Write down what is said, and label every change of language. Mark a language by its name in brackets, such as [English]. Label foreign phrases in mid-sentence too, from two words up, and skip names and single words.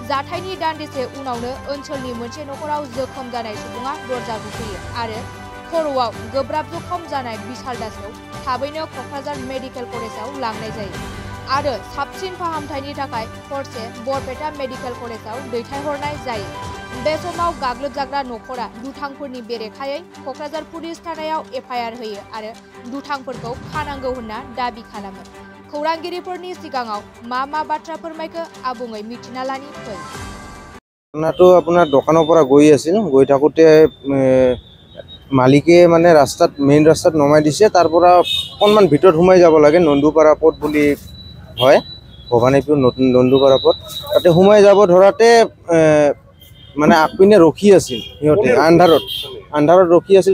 [Bodo] जाथायनि दान्दिसे उनावनो ओनसोलनि मोनसे न'खराव जोखोम जानाय सुबुङा दरजा बुफैयो आरो खर'आव गोब्राब जखम जानाय बिसाल दासखौ थाबैनो क'क्राझार [English] medical college [Bodo] लांनाय जायो आरो साबसिन फाहामथायनि थाखाय हरसे बरपेटा [English] medical college [Bodo] दैथायहरनाय जायो। बे समाव गाग्लोबजाग्रा न'खरा दुथांफोरनि बेरेखायै क'क्राझार पुलिस थानायाव एफआइआर होयो आरो दुथांफोरखौ खानांगौ होनना दाबि खालामो। खौरांगिरिफोरनि सिगाङाव मा बाथ्रा फोरमायखो आबुङै मिथिना लानि फै। [Assamese] আপোনাৰ দোকানৰ পৰা গৈ আছিল, গৈ থাকোঁতে মালিকে মানে মেইন ৰাস্তাত নমাই দিছে। তাৰ পৰা অকণমান ভিতৰত সোমাই যাব লাগে, নন্দুপাৰা পথ বুলি হয়, ভৱানীপুৰ নতুন নন্দুপাৰা পথ। তাতে সোমাই যাব ধৰাতে মানে আগপিনে ৰখি আছিল সিহঁতে, আন্ধাৰত ৰখি আছিল।